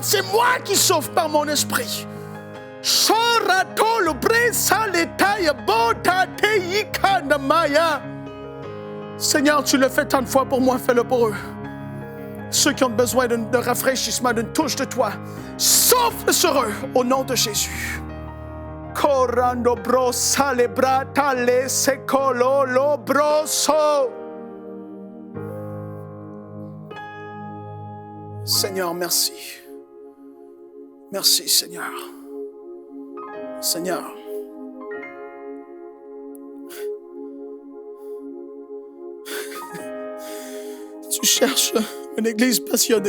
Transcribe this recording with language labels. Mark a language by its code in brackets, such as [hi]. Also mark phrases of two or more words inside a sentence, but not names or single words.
[fr] C'est moi qui souffle par mon esprit. Seigneur, tu le fais tant de fois pour moi, fais-le pour eux. Ceux qui ont besoin d'un rafraîchissement, d'une touche de toi, souffle sur eux au nom de Jésus. Corando brosa le brata le secolo lo broso. Seigneur, merci. Merci, Seigneur. Seigneur. Tu cherches une église passionnée.